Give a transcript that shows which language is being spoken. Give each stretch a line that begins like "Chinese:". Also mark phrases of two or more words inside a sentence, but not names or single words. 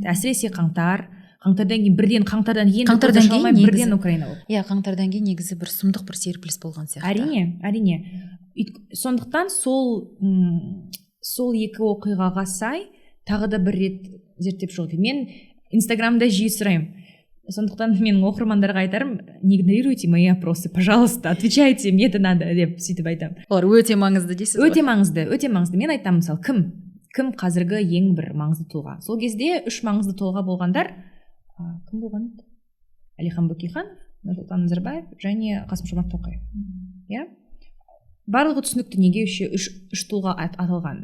Kazakh: Әсіресе қаңтардан кейін бірден Украина болды. Қаңтардан кейін негізі бір сұмдық бір серпіліс болған сияқты. Әрине. Сондықтан сол екі оқиғаға сай тағы да бір рет зерттеп шығып. Мен Инстаграмда жиі сұраймын. Сондықтан мен оқырмандарға айтарым,
Russian: не игнорируйте мои опросы, пожалуйста, отвечайте, мне это надо,
Kazakh: деп сөйтіп айтамын. Олар өте маңызды дейсіз ғой? Өте маңызды. Мен айтамын, мысалы, кім қазіргі ең бір маңызды тұлға? Сол кезде 3 маңызды тұлға болғандар, кім болған? Әлихан Бөкейханов, Нұрсұлтан Назарбаев және Қасым-Жомарт Тоқаев. Барлығы түсінікті неге 3 тұлға аталған.